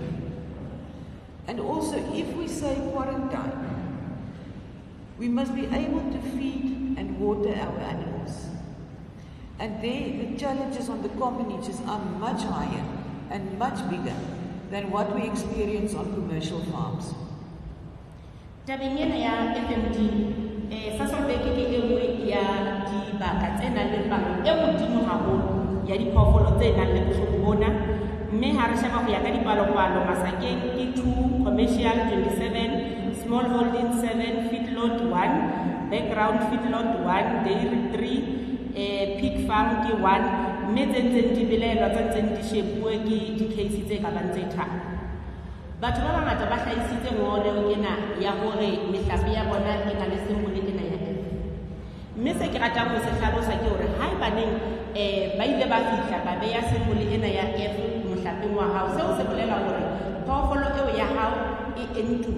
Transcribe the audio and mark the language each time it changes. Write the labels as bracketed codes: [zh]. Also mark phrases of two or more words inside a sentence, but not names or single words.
[en] And also, if we say quarantine, we must be able to feed and water our animals. And there, the challenges on the commonages are much higher and much bigger than what we experience on commercial farms. [st] Tabeng ena ya FMD, Sasolburg ke enngwe ya dibaka tse nang le palo e hodimo haholo ya diphoofolo tse nang le bohloko bona, mme ha re sheba ho ya ka dipalopalo Masakeng ke 2, [en] Commercial 27, small holding 7, feedlot 1, background feedlot 1, dairy 3, pig farm [st] ke 1, mme tse ntseng di belaelwa tse ntseng di shebuwe ke di-case tse ka bang tse tharo. Batho ba bangata ba hlahisitse ngoleo ena ya hore mehlape ya bona e na le sembole ena ya F. Mme se ke ratang ho se hlalosa ke hore haebaneng ba ile ba fihla ba beya sembole ena ya F mohlapeng wa hao, seo se bolela hore phoofolo eo ya hao e entuwe.